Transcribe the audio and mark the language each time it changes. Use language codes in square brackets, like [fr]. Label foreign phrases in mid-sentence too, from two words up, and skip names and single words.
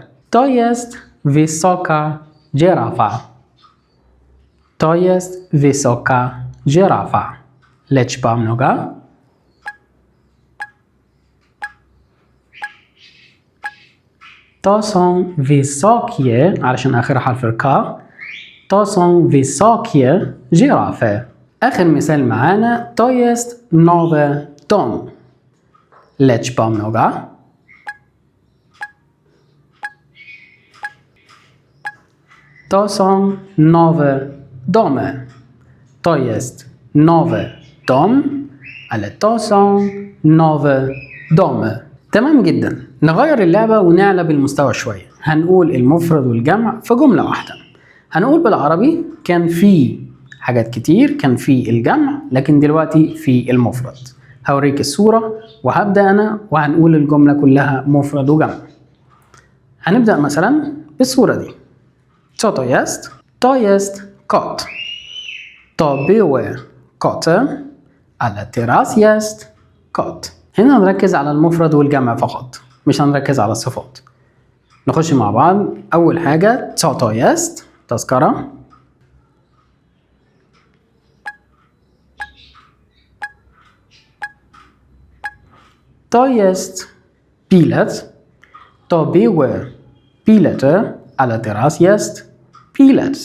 [pl] To jest wysoka żyrafa. To jest wysoka żyrafa. Liczba mnoga. To są wysokie, [ar] علشان آخر حرف الكا. [pl] To są wysokie żyrafy. [ar] آخر مثال معانا [pl] to jest nowy dom. Liczba mnoga. To są nowe domy. To jest nowy dom, ale to są nowe domy. [ar] تمام جدا. نغير اللعبة ونعلى بالمستوى شوية. هنقول المفرد والجمع في جملة واحدة. هنقول بالعربي كان في حاجات كتير، كان في الجمع لكن دلوقتي في المفرد. هوريك الصورة وهبدأ أنا وهنقول الجملة كلها مفرد وجمع. هنبدأ مثلا بالصورة دي. [pl] Co to jest? To jest kot. To były koty, ale teraz jest kot. [ar] هنا هنركز على المفرد والجمع فقط، مش هنركز على الصفات. نخش مع بعض. أول حاجة [pl] co to jest [ar] تذكرة. [pl] To jest bilet. To były bilety, ale teraz jest bilet.